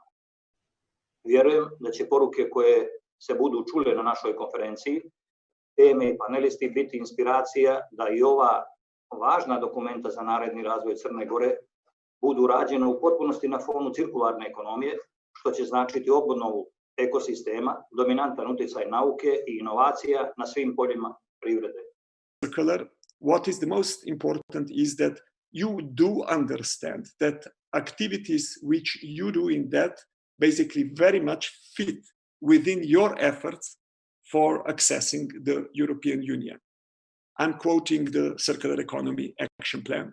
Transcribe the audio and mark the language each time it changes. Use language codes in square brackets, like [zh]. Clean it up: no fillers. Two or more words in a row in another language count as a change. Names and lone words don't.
[sr] Vjerujem da će poruke koje se budu čule na našoj konferenciji, teme i panelisti biti inspiracija da i ova važna dokumenta za naredni razvoj Crne Gore budu rađena u potpunosti na fonu cirkularne ekonomije, što će značiti obnovu ekosistema, dominantan utjecaj nauke i inovacija na svim poljima privrede. [en] Circular, what is the most important is that you do understand that activities which you do in that basically very much fit within your efforts for accessing the European Union. I'm quoting the Circular Economy Action Plan.